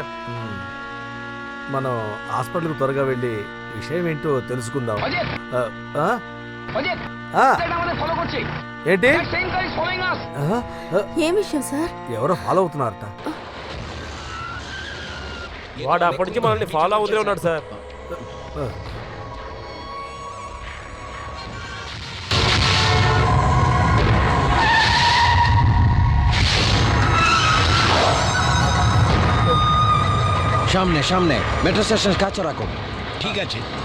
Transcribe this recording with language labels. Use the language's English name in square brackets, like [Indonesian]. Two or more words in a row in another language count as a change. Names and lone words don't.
[Telugu] మనం హాస్పిటల్కి త్వరగా వెళ్ళి విషయం ఏంటో తెలుసుకుందాం. ఏంటి? ఏం విషయం సార్? ఎవరో ఫాలో అవుతున్నారట. వాడు అప్పటి నుంచి మనల్ని ఫాలో అవుతూనే ఉన్నాడు సార్. [Bangla] সামনে সামনে [English] metro station [Bangla] কাছে রাখো। ঠিক আছে।